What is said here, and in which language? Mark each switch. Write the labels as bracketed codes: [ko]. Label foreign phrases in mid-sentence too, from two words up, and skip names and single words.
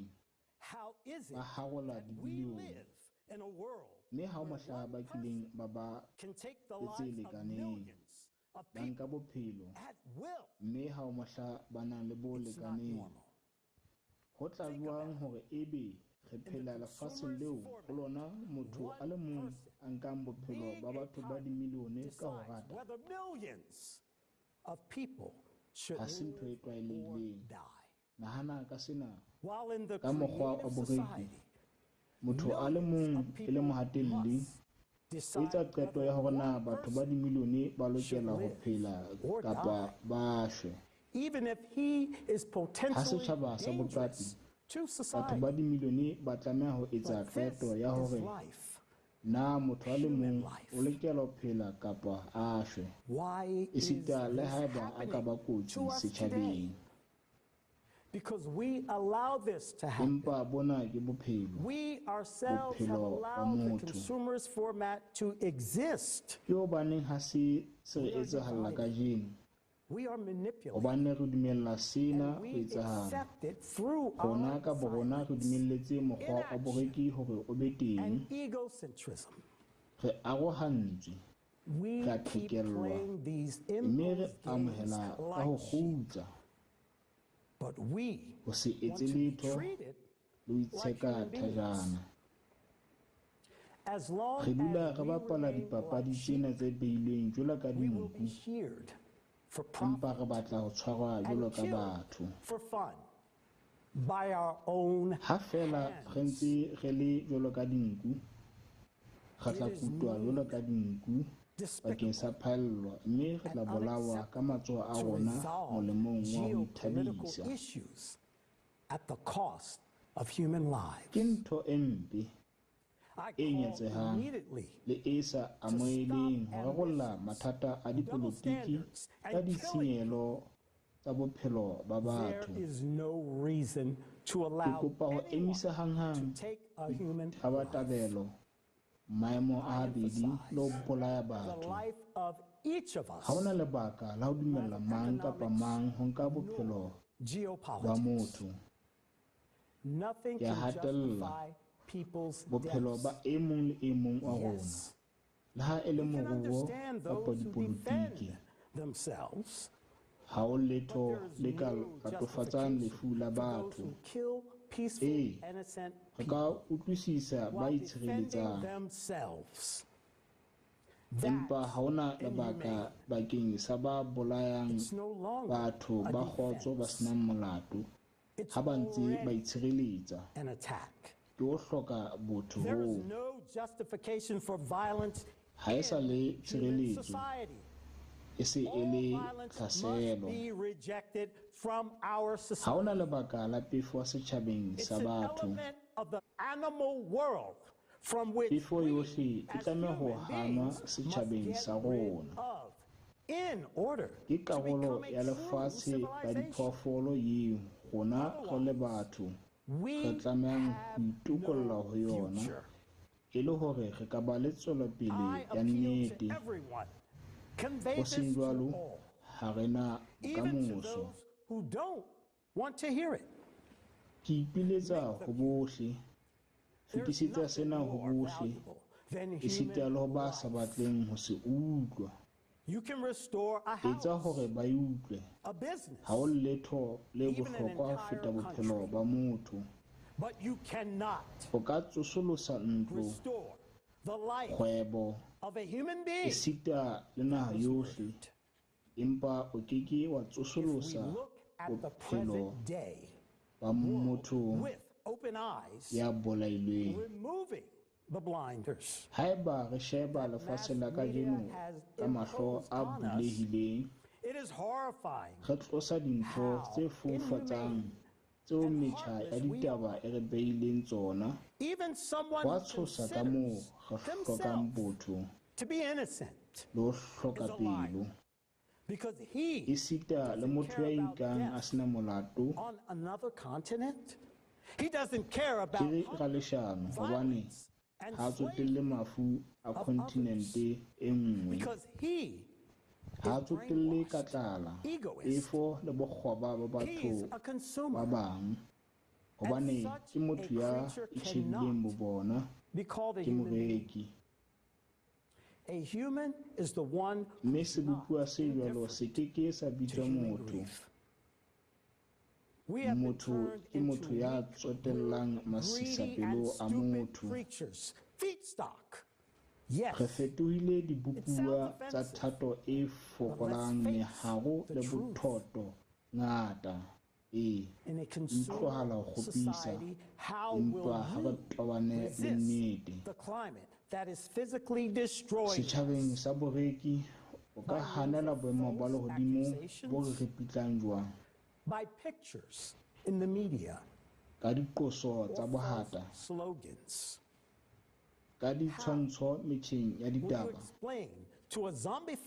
[st] Ba harola dibilione, mme ha o mohla ba kileng ba ba le tse lekaneng, ba nka bophelo, mme ha o mohla ba nang le bo lekaneng. Ho tla jwang hore ebe re phela lefatsheng leo ho lona motho a le mong a nkang bophelo ba batho ba dimilione ka ho rata? [en] should [st] ha se ntho e [en] live or [st] tlwaelehileng. [en] die. [st] Nahana ka sena, [en] While in the [st] ka mokgwa wa [en] creative [st] boqapi, [en] society, [st] motho a le mong e le mohatelli o etsa qeto ya hore na batho ba dimilione ba lokela ho phela kapa ba shwe. [en] even if he is [st] Ha [en] potentially [st] setjhaba sa boqapi, [en] dangerous to [st] batho [en] society. [st] ba dimilione ba tlameha ho etsa [en] But this [st] qeto ya [en] is [st] hore [en] life. [st] na motho a le [en] Human [st] mong [en] life. [st] o lokela ho phela kapa a shwe, [en] Why is [st] esita le [en] this [st] haeba a ka ba [en] happening [st] kotsi [en] to us today? [st] setjhabeng. [en] Because we allow this to happen. [st] Empa bona ke bophelo, [en] We ourselves have [st] Bophelo ba [en] allowed the [st] motho. [en] consumerist format to exist. [st] ke hobaneng ha se re etsahalla kajeno, [en] We are manipulated. [st] hobane re dumella sena [en] And [st] ho [en] we [st] etsahala. [en] accept it through [st] Rona [en] our [st] ka borona re dumelletse mokgwa wa boreki hore o be teng, [en] and egocentrism. [st] re arohantswe, [en] We [st] Ra [en] keep [st] qhekellwa, [en] playing these [st] mme re [en] impulse games [st] amohela ka [en] like [st] ho [en] sheep. [st] kgutla, [en] But we [st] ho se [en] want [st] etse [en] to be [st] letho [en] treated [st] le ho itsheka [en] human beings. [st] thajana. [en] as long [st] Re dula [en] as [st] re [en] we [st] bapala [en] remain [st] dipapadi [en] like sheep, [st] tsena tse behilweng jwalo ka [en] we will be [st] dinku, [en] sheared for [st] empa [en] profit [st] re batla ho tshwarwa jwalo [en] and [st] ka [en] killed [st] batho. [en] for fun by our own [st] Ha fela re [en] hands. [st] ntse re le jwalo ka dinku, re tla kutwa jwalo ka dinku bakeng sa phaello, mme re tla bolawa ka matsoho a [en] To [st] rona [en] resolve [st] molemong wa ho [en] geopolitical [st] ithabisa. [en] issues at the cost of human lives. [st] Ke ntho e mpe [en] I [st] e [en] call [st] nyetsehang [en] immediately [st] le e sa amoheleng ho rarolla mathata a dipolotiki ka ditshenyehelo tsa bophelo ba [en] there [st] batho. [en] is no reason to [st] Ke [en] allow [st] kopa ho [en] anyone [st] emisa hanghang [en] to take a human [st] tabatabelo, maemo a habedi le ho bolaya [en] the [st] batho. [en] life of each of [st] Ha hona [en] us. [st] lebaka la ho dumella mang kapa mang ho nka bophelo ba [en] Geopolitics. [st] motho. [en] Nothing [st] Ke [en] can [st] hatella [en] justify people's [st] bophelo ba [en] deaths. [st] e mong le e mong wa rona, [en] Yes, [st] le ha e le [en] we can [st] moruo [en] understand [st] kapa [en] those who defend [st] dipolotiki. [en] themselves. [st] Ha ho letho [en] There is [st] le ka [en] no [st] latofatsang lefu la [en] justification for those [st] batho. [en] who kill peaceful, Eh, innocent [st] Re [en] people [st] ka utlwisisa ba [en] while defending [st] itshireletsang, [en] themselves. [st] empa ha [en] That's [st] hona [en] inhumane. [st] lebaka bakeng sa ba bolayang [en] It's no longer [st] batho [en] a [st] ba kgotso ba [en] defense. [st] senang molato [en] It's [st] ha ba ntse ba [en] already [st] itshireletsa. [en] an attack. [st] Ke ho hloka botho [en] There is [st] hoo. [en] no justification for violence [st] Ha e sa le [en] in human [st] tshireletso, [en] society. [st] e se e [en] All [st] le [en] violence must [st] tlhaselo. [en] be rejected from our [st] Ha [en] society. [st] hona lebaka la pefo setjhabeng [en] It's [st] sa [en] an [st] batho. [en] element of the animal world from which [st] Pefo [en] we, [st] yohle e [en] as [st] tlameha ho [en] human [st] hanwa [en] beings, must [st] setjhabeng [en] get [st] sa [en] rid [st] rona. [en] of in order [st] Ke [en] to [st] karolo [en] become [st] ya [en] a true [st] lefatshe la [en] civilization. [st] diphoofolo eo rona re le batho [en] We [st] re tlamehang ho [en] have [st] itukolla ho [en] no [st] yona, [en] future. [st] e le hore re ka ba le tswelopele [en] I [st] ya [en] appeal to [st] nnete. [en] everyone. Convey [st] Ho [en] this [st] seng [en] to [st] jwalo [en] all, [st] ha re na [en] even to [st] bokamoso. [en] those who don't want to hear it. [st] Ke ipiletsa ho bohle, [en] There's [st] fetisetsa [en] nothing [st] sena ho [en] more [st] bohle, [en] valuable than [st] esita le ho [en] human [st] ba sa [en] life. [st] batleng ho se utlwa. [en] You can restore a [st] Etsa [en] house, [st] hore ba e utlwe. [en] a business, [st] Ha ho letho le [en] Even an [st] bohlokwa ho [en] entire [st] feta bophelo [en] country. [st] ba motho. [en] but you cannot [st] O ka tsosolosa ntlo, [en] restore the life [st] kgwebo, [en] of a human being. [st] esita le naha yohle, empa o keke wa [en] If we [st] tsosolosa [en] look at the [st] bophelo [en] present day [st] ba motho [en] with open eyes, [st] ya bolailweng. [en] removing the blinders, [st] Haeba re sheba lefatshe la kajeno ka mahlo a bulehileng, [en] it is horrifying [st] re tlosa dintho tse fofatsang tseo metjha ya ditaba e re beileng tsona. [en] even someone [st] Hwa [en] who [st] tshosa ka moo [en] considers [st] re hlokang [en] themselves [st] botho [en] to be innocent, [st] le ho hloka [en] is a liar. [st] pelo. [en] because he [st] Esita le [en] doesn't [st] motho [en] care [st] ya [en] about [st] ikang a [en] death [st] sena molato, [en] on another continent. He doesn't care [st] ke [en] about [st] re ra leshano hobane [en] violence and [st] ha tsotelle [en] slavery [st] mafu a kontinente e nngwe, [en] because he [st] ha [en] is [st] tsotelle [en] brainwashed, [st] ka tlala, [en] egoist. [st] pefo le bokgoba ba [en] He's [st] batho [en] a [st] ba [en] consumer. [st] bang, hobane [en] such [st] ke motho [en] a [st] ya [en] creature [st] itjhebileng [en] cannot [st] bobona [en] Be called a [st] ke [en] human being. [st] moreki. [en] A human is the one [st] Mme sebopuwa se jwalo se keke sa [en] to [st] bitswa [en] human [st] motho. [en] grief. We have been [st] Motho [en] turned [st] ke motho [en] into [st] ya [en] weak, [st] tsotellang [en] greedy, and [st] masisapelo a [en] stupid [st] motho. [en] creatures, feedstock Yes, [st] re fetohile dibupua [en] sounds [st] tsa [en] offensive, [st] thato e fokolang meharo le bothoto ngata. [en] in a [st] Utlwahala ho [en] consumer [st] kgopisa, [en] society, how [st] empa [en] will [st] ha re [en] you [st] tobane le [en] resist [st] nnete. [en] the climate that is physically destroying [st] Setjhabeng [en] us [st] sa boreki o ka hanela boemo ba lehodimo bo re repitlang jwang [en] by pictures in the media [st] ka diqoso tsa [en] or [st] bohata, [en] false slogans? [st] ka ditshwantsho metjheng ya [en] Will you [st] ditaba [en] explain to a zombified,